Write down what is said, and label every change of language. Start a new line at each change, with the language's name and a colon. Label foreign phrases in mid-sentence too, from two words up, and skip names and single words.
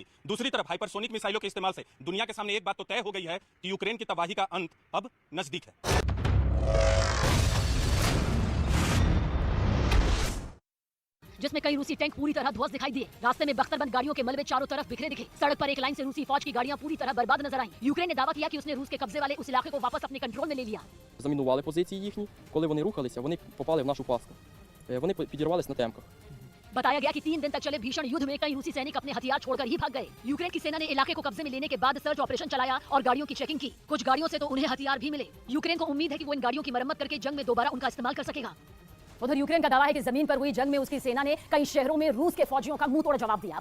Hindi: दूसरी तरफ हाइपरसोनिक मिसाइलों के इस्तेमाल से दुनिया के सामने एक बात तो तय हो गई है कि यूक्रेन की तबाही का अंत अब नजदीक है। जिसमें कई रूसी टैंक पूरी तरह ध्वस्त दिखाई दिए। रास्ते में बख्तरबंद गाड़ियों के मलबे चारों तरफ बिखरे दिखे। सड़क पर एक लाइन से रूसी फौज की गाड़ियां पूरी तरह बर्बाद नजर आईं। यूक्रेन ने दावा किया कि उसने रूस के कब्जे वाले उस इलाके को वापस अपने कंट्रोल में ले लिया।
Ukrainian: Замінували позиції їхні. Коли вони рухалися, вони попали в нашу пастку. Вони підірвались на темках.
Hindi: बताया गया कि 3 दिन तक चले भीषण युद्ध में कई रूसी सैनिक अपने हथियार छोड़कर ही भाग गए। यूक्रेन की सेना ने इलाके को कब्जे में लेने के बाद
English: search operation
Hindi: चलाया और गाड़ियों की चेकिंग की। कुछ गाड़ियों से तो उन्हें हथियार भी मिले। यूक्रेन को उम्मीद है कि वो इन गाड़ियों की मरम्मत करके जंग में दोबारा उनका इस्तेमाल कर सकेगा। उधर यूक्रेन का दावा है कि जमीन पर हुई जंग में उसकी सेना ने कई शहरों में रूस के फौजियों का मुंह तोड़ जवाब दिया।